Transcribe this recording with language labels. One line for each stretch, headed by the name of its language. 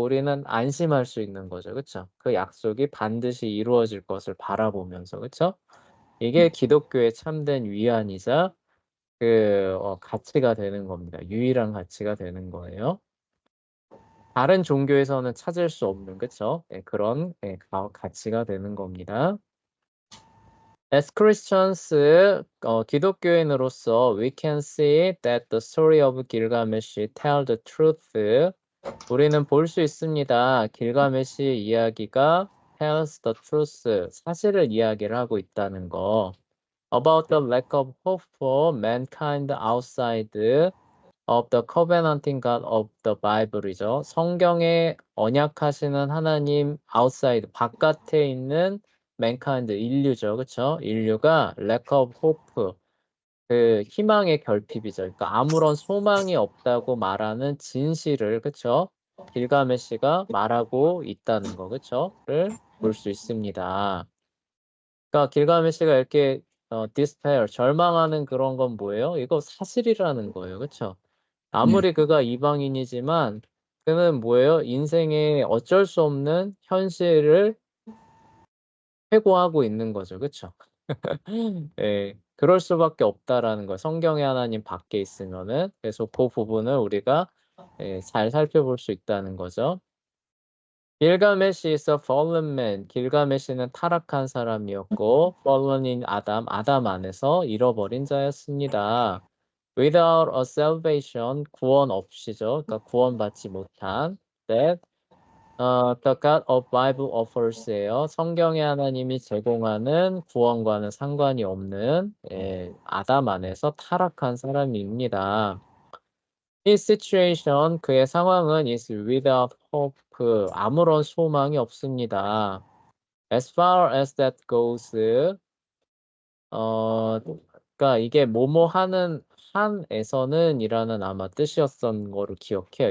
Korean: 우리는 안심할 수 있는 거죠. 그렇죠? 그 약속이 반드시 이루어질 것을 바라보면서. 그렇죠? 이게 기독교의 참된 위안이자 가치가 되는 겁니다. 유일한 가치가 되는 거예요. 다른 종교에서는 찾을 수 없는, 그쵸? 예, 그런 가치가 되는 겁니다.
English: As Christians,
Korean: 기독교인으로서
English: we can see that the story of Gilgamesh tell the truth.
Korean: 우리는 볼 수 있습니다. 길가메시 이야기가
English: tells the truth,
Korean: 사실을 이야기를 하고 있다는 거.
English: About the lack of hope for mankind outside of the covenanting God of the Bible이죠.
Korean: 성경에 언약하시는 하나님 outside 바깥에 있는 mankind 인류죠. 그렇죠? 인류가
English: lack of hope
Korean: 그 희망의 결핍이죠. 그러니까 아무런 소망이 없다고 말하는 진실을 그렇죠? 길가메시가 말하고 있다는 거 그렇죠?를 볼 수 있습니다. 그러니까 길가메시가 이렇게 despair 절망하는 그런 건 뭐예요? 이거 사실이라는 거예요. 그렇죠? 네. 아무리 그가 이방인이지만 그는 뭐예요? 인생에 어쩔 수 없는 현실을 회고하고 있는 거죠. 그렇죠? 예. 그럴 수밖에 없다라는 거. 성경의 하나님 밖에 있으면은 그래서 그 부분을 우리가 잘 살펴볼 수 있다는 거죠.
English: 길가메시 is a fallen man.
Korean: 길가메시는 타락한 사람이었고 fallen인 아담 안에서 잃어버린 자였습니다.
English: Without a salvation,
Korean: 구원 없이죠. 그러니까 구원받지 못한
English: that the God of Bible offers예요.
Korean: 성경의 하나님이 제공하는 구원과는 상관이 없는 아담 안에서 타락한 사람입니다.
English: His situation,
Korean: 그의 상황은
English: is without hope,
Korean: 아무런 소망이 없습니다.
English: As far as that goes,
Korean: 그러니까 이게 뭐뭐 하는 한에서는 이라는 아마 뜻이었던 거를 기억해요.